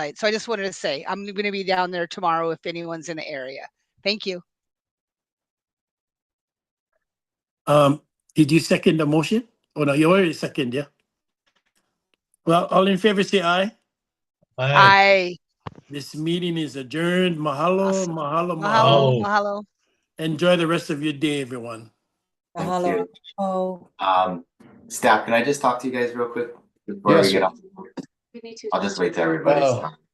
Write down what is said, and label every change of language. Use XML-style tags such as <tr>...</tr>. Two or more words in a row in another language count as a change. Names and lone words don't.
<en>So I just wanted to say I'm going to be down there tomorrow if anyone's in the area. Thank you. Did you second the motion? Oh, no, you already second, yeah? Well, all in favor, say aye. Aye. This meeting is adjourned. Mahalo, Awesome. mahalo,</en> <haw>Mahalo, mahalo.</haw> <en>Enjoy the rest of your day, everyone. Mahalo. Oh. Staff, can I just talk to you guys real quick before we get off? I'll just wait till everybody's done.</en>